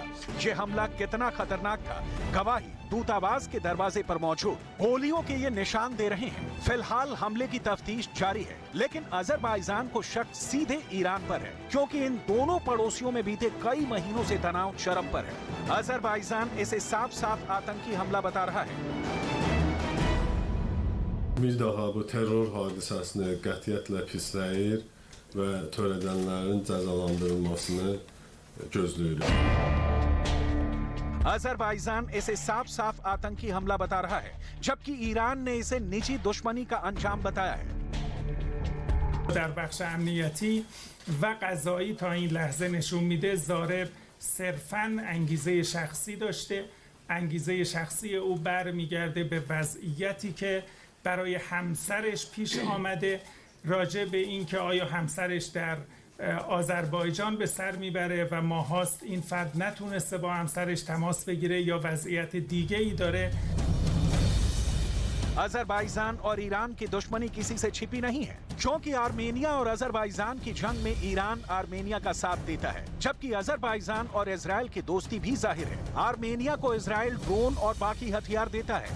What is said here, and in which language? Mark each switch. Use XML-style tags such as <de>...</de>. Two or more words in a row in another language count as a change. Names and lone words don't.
<hi>ये हमला कितना खतरनाक था, गवाही दूतावास के दरवाजे पर मौजूद गोलियों के ये निशान दे रहे हैं। फिलहाल हमले की तफ्तीश जारी है, लेकिन अजरबैजान को शक सीधे ईरान पर है, क्योंकि इन दोनों पड़ोसियों में बीते कई महीनों से तनाव चरम पर है। अजरबैजान इसे साफ साफ आतंकी हमला बता रहा है।</hi> <az>Bir daha bu terror hadisəsini qətiyyətlə pisləyir və törədənlərin cəzalandırılmasını gözləyirik।</az> <hi>अजरबैजान इसे साफ साफ आतंकी हमला बता रहा है, जबकि ईरान ने इसे निजी दुश्मनी का अंजाम बताया है।</hi> <fa>در بخش امنیتی و قضایی تا این لحظه نشون میده ضارب صرفاً انگیزه شخصی داشته. انگیزه شخصی او برمیگرده به وضعیتی که برای همسرش پیش آمده، راجع به این که آیا همسرش در آذربایجان به سر میبره و ماهاست این فرد نتونسته با همسرش تماس بگیره یا وضعیت دیگه ای داره.</fa> <hi>अजरबैजान और ईरान की दुश्मनी किसी से छिपी नहीं है, क्योंकि आर्मेनिया और अजरबैजान की जंग में ईरान आर्मेनिया का साथ देता है, जबकि अजरबैजान और इजराइल की दोस्ती भी जाहिर है। आर्मेनिया को इजराइल ड्रोन और बाकी हथियार देता है।</hi>